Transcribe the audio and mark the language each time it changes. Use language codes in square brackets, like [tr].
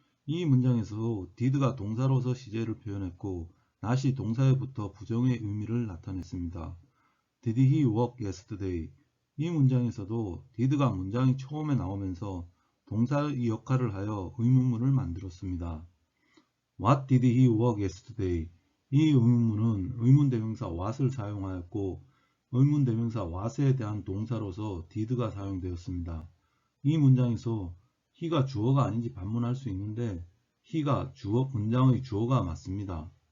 [ko] 이 문장에서도 did가 동사로서 시제를 표현했고 not이 동사에 붙어 부정의 의미를 나타냈습니다. [en] Did he work yesterday? [ko] 이 문장에서도 did가 문장이 처음에 나오면서 동사의 역할을 하여 의문문을 만들었습니다. [en] What did he work yesterday? [ko] 이 의문문은 의문대명사 what을 사용하였고 의문대명사 what에 대한 동사로서 did가 사용되었습니다. 이 문장에서 he가 주어가 아닌지 반문할 수 있는데 he가 문장의 주어가 맞습니다.